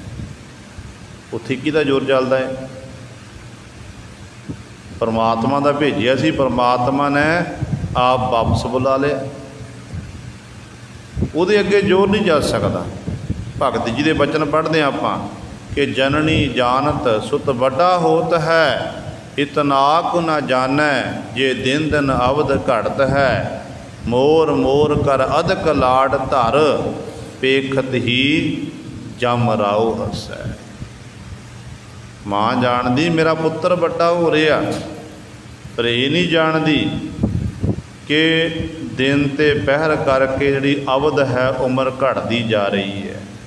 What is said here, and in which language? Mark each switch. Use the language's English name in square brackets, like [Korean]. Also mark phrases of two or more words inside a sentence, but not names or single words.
[Punjabi] ਉੱਥੇ ਕਿਹਦਾ ਜ਼ੋਰ ਚੱਲਦਾ ਹੈ? ਪਰਮਾਤਮਾ ਦਾ ਭੇਜਿਆ ਸੀ, ਪਰਮਾਤਮਾ ਨੇ ਆਪ ਵਾਪਸ ਬੁਲਾ ਲਿਆ। ਉਹਦੇ ਅੱਗੇ ਜ਼ੋਰ ਨਹੀਂ ਜਾ ਸਕਤਾ। ਭਗਤ ਜੀ ਦੇ ਬਚਨ ਪੜ੍ਹਦੇ ਆਪਾਂ ਕਿ ਜਨਨੀ ਜਾਨਤ ਸੁਤ ਬਡਾ ਹੋਤ ਹੈ, ਇਤਨਾ ਕੋ ਨ ਜਾਨੈ ਜੇ ਦਿਨ ਦਿਨ ਅਵਧ ਘਟਤ ਹੈ। ਮੋਰ ਮੋਰ ਕਰ ਅਧਕ ਲਾਡ ਧਰ, ਪੇਖਤ ਹੀ ਜਮ ਰਾਵ ਹਸੈ। ਮਾਂ ਜਾਣਦੀ ਮੇਰਾ ਪੁੱਤਰ ਬੜਾ ਹੋ ਰਿਹਾ, ਪਰ ਇਹ ਨਹੀਂ ਜਾਣਤੀ ਕਿ ਦਿਨ ਤੇ ਪਹਿਰ ਕਰਕੇ ਜਿਹੜੀ ਅਵਧ ਹੈ ਉਮਰ ਘਟਤੀ ਜਾ ਰਹੀ ਹੈ।